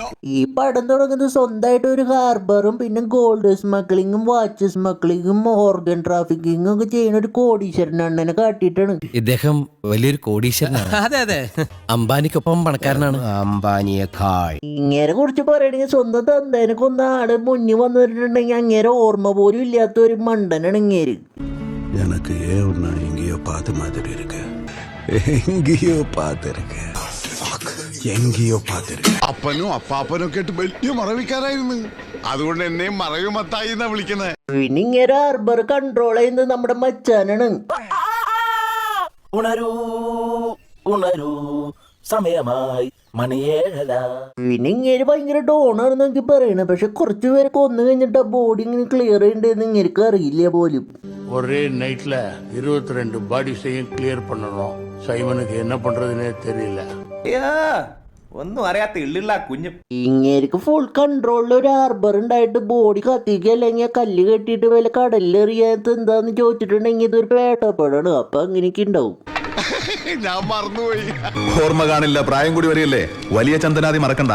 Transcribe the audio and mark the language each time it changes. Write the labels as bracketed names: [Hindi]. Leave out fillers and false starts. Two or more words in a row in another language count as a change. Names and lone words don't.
[Malayalam] ഈ പടം തുടങ്ങുന്നത് സ്വന്തമായിട്ട് ഒരു ഹാർബറും പിന്നെ ഗോൾഡ് സ്മഗ്ലിങ്ങും വാച്ച് സ്മഗ്ലിങ്ങും ഓർഗൻ ട്രാഫിക്കിങ്ങും ഒക്കെ ചെയ്യുന്ന ഒരു കോടീശ്വരൻ അണ്ണനെ കാട്ടിയിട്ടാണ്. ഇദ്ദേഹം വലിയൊരു കോടീശ്വരനാണ്. അതെ അതെ, അംബാനിക്കൊപ്പം പണക്കാരനാണ്. അംബാനിയേക്കാൾ ഇങ്ങനെ കുറിച്ച് പറയണെങ്കിൽ സ്വന്തം തന്തേനെ കൊന്ന ആള് മുന്നിൽ വന്നിട്ടുണ്ടെങ്കിൽ അങ്ങേരെ ഓർമ്മ പോലും ഇല്ലാത്ത ഒരു മണ്ടനാണ് ഇങ്ങേര്. [Tamil] எனக்கு ஏன்னா எங்கேயோ பார்த்த மாதிரி இருக்கு, எங்கேயோ பார்த்திருக்கு, எங்கேயோ பார்த்திருக்கும். [Malayalam] അപ്പനും അപ്പാപ്പനും ഒക്കെ ആയിട്ട് വലിയ മറവിക്കാരായിരുന്നു, അതുകൊണ്ട് എന്നെ മറവിമത്തായി എന്നാ വിളിക്കുന്നത്. പിന്നെ ഇങ്ങനെ ഹാർബർ കൺട്രോൾ ചെയ്യുന്നത് നമ്മുടെ മച്ചാനാണ്. ഉണരൂ ഉണരൂ സമയമായി മണിയേഴല. പിന്നെ ഇങ്ങനെ ഭയങ്കര ഡോണാണെന്ന് എനിക്ക് പറയണത്. പക്ഷെ കുറച്ചു പേരെ കൊന്നു കഴിഞ്ഞിട്ട് ആ ബോഡി ഇങ്ങനെ ക്ലിയർ ചെയ്യണ്ടെന്ന് ഇങ്ങനെ അറിയില്ല പോലും. [Tamil] ஒரே நைட்ல 22 பாடிஸையும் கிளியர் பண்ணணும். சைமனுக்கு என்ன பண்றதுன்னே தெரியல. [Malayalam] ഒന്നും അറിയാത്ത ഇള്ളിള്ള കുഞ്ഞു. ഇങ്ങേർക്ക് ഫുൾ കൺട്രോളിൽ ഒരു ഹാർബർ ഉണ്ടായിട്ട് ബോഡി കത്തിക്കുക അല്ലെങ്കിൽ കല്ല് കെട്ടിയിട്ട് വല്ല കടലിലെറിയാത്ത എന്താന്ന് ചോദിച്ചിട്ടുണ്ടെങ്കിൽ ഇതൊരു പേട്ടപ്പാടാണ്. അപ്പൊ അങ്ങനെയൊക്കെ ഉണ്ടാവും. ഞാൻ മറന്നുപോയി. ഓർമ്മ കാണില്ല, പ്രായം കൂടി വരികയല്ലേ. വലിയ ചന്ദനാദി മറക്കണ്ട.